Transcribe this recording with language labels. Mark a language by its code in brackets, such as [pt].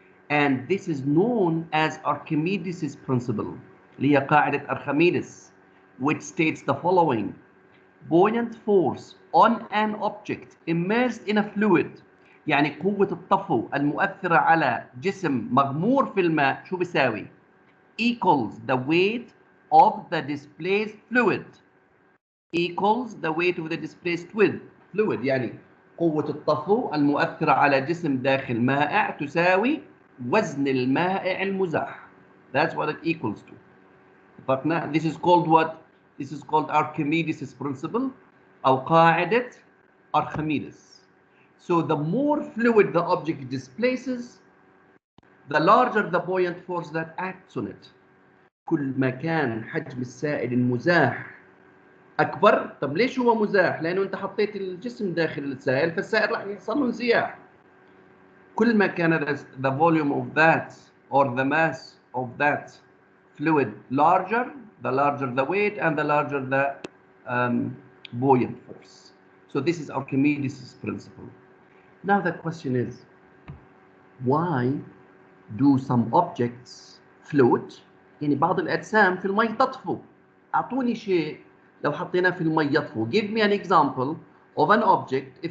[en] And this is known as Archimedes' principle, [ar] اللي هي قاعدة Archimedes, [en] which states the following: buoyant force on an object immersed in a fluid، [ar] يعني قوة الطفو المؤثرة على جسم مغمور في الماء شو بيساوي؟ [en] equals the weight of the displaced fluid. Equals the weight of the displaced fluid، [ar] يعني قوة الطفو المؤثرة على جسم داخل مائع تساوي وزن المائع المزاح. [en] That's what it equals to. [ar] اتفقنا؟ [en] This is called what? This is called Archimedes' principle [ar] أو قاعدة Archimedes. [en] So the more fluid the object displaces, the larger the buoyant force that acts on it. [ar] كل ما كان حجم السائل المزاح أكبر. طب ليش هو مزاح؟ لأنه أنت حطيت الجسم داخل السائل فالسائل راح يحصل له انزياح. كل ما كان [en] the volume of that or the mass of that fluid larger, the larger the weight and the larger the buoyant force. So this is Archimedes' principle. Now the question is, why do some objects float؟ [ar] يعني بعض الأجسام في المي تطفو. أعطوني شيء لو حطيناه في المي يطفو. [en] Give me an example of an object.